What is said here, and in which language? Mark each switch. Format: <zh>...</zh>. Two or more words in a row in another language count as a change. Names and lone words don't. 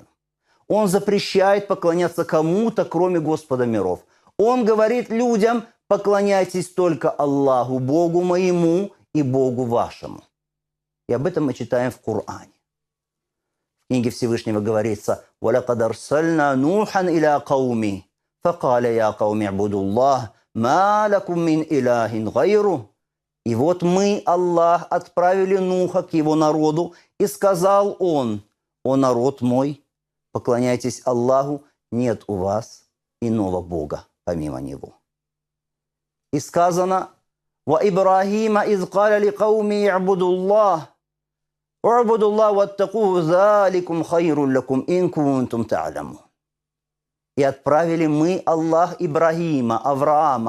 <ru>Он запрещает поклоняться кому-то, кроме Господа миров. Он говорит людям: поклоняйтесь только Аллаху, Богу моему и Богу вашему. И об этом мы читаем в Коране. В книге Всевышнего говорится:</ru> <ar>«ولقد أرسلنا نوحا إلى قومه فقال يا قوم اعبدوا الله ما لكم من إله غيره».</ar> <ru>И вот мы, Аллах, отправили Нуха к его народу, и сказал он: «О народ мой, поклоняйтесь Аллаху, нет у вас иного Бога помимо Него». И сказано:</ru> <ar>«وإبراهيم إذ قال لقومه يعبد الله اعبدوا الله واتقوه ذلكم خير لكم إن كنتم تعلمون».</ar> <ru>И отправили мы, Аллах, Ибрахима, Авраама</ru>